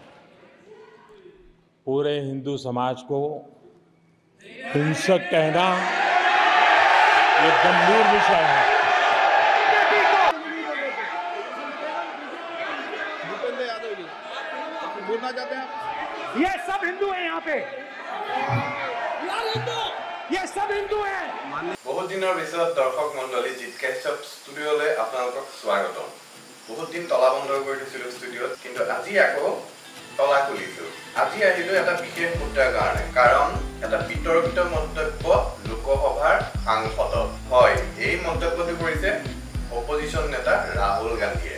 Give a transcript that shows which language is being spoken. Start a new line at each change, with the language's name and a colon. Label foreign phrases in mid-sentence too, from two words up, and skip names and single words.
Hindi: पूरे हिंदू समाज को हिंसक कहना ये गंभीर विषय है। बोलना चाहते हैं? ये सब हिंदू हैं यहाँ पे, ये सब हिंदू हैं।
Assamese: बहुत दिনৰ পিছত দৰ্শক মণ্ডলী জিতকেশ্বপ ষ্টুডিঅ'লৈ আপোনালোকক স্বাগতম। বহুত দিন তলা বন্ধ কৰি দিছিলোঁ ষ্টুডিঅ'ত, কিন্তু আজি আকৌ তলা খুলিছোঁ। আজি আহিলোঁ এটা বিশেষ মুদ্ৰাৰ কাৰণে, কাৰণ এটা বিতৰ্কিত মন্তব্য লোকসভাৰ সাংসদৰ। হয়, এই মন্তব্যটো কৰিছে অপজিশ্যন নেতা ৰাহুল গান্ধীয়ে।